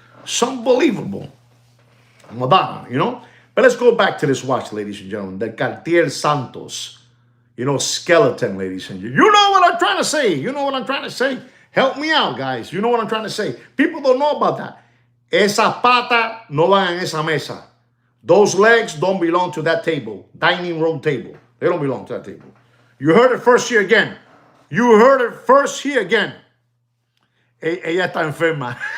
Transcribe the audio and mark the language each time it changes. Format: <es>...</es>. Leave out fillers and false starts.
<en>It's unbelievable. Madonna, you know? But let's go back to this watch, ladies and gentlemen. The Cartier Santos, you know, skeleton, ladies and gentlemen. You know what I'm trying to say. You know what I'm trying to say. Help me out, guys. You know what I'm trying to say. People don't know about that.</en> <es>Esa pata no van en esa mesa.</es> <en>Those legs don't belong to that table, dining room table. They don't belong to that table. You heard it first here again. You heard it first here again.</en> <es>Ella está enferma.</es>